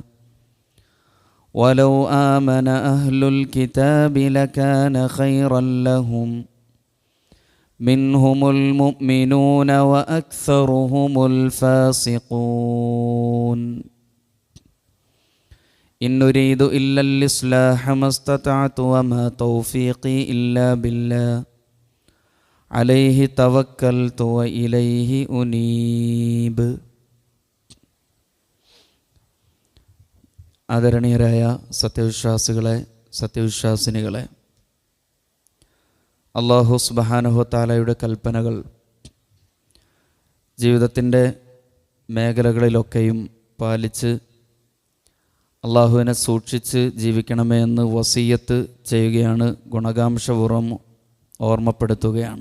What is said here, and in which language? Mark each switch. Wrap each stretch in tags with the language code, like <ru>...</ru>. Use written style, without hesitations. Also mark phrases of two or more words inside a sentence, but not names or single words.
<ar>ولو آمن أهل الكتاب لكان خيرا لهم منهم المؤمنون وأكثرهم الفاسقون إن نريد إلا الإصلاح ما استطعت وما توفيقي إلا بالله عليه توكلت وإليه أنيب.</ar> <ml>ആദരണീയരായ സത്യവിശ്വാസികളെ, സത്യവിശ്വാസിനികളെ,</ml> <ar>الله سبحانه تعالى</ar> <ml>കൽപ്പനകൾ ജീവിതത്തിൻ്റെ മേഖലകളിലൊക്കെയും പാലിച്ച് അള്ളാഹുവിനെ സൂക്ഷിച്ച് ജീവിക്കണമേ എന്ന് വസിയ്യത്ത് ചെയ്യുകയാണ്, ഗുണകാംക്ഷപൂർവ്വം ഓർമ്മപ്പെടുത്തുകയാണ്.</ml>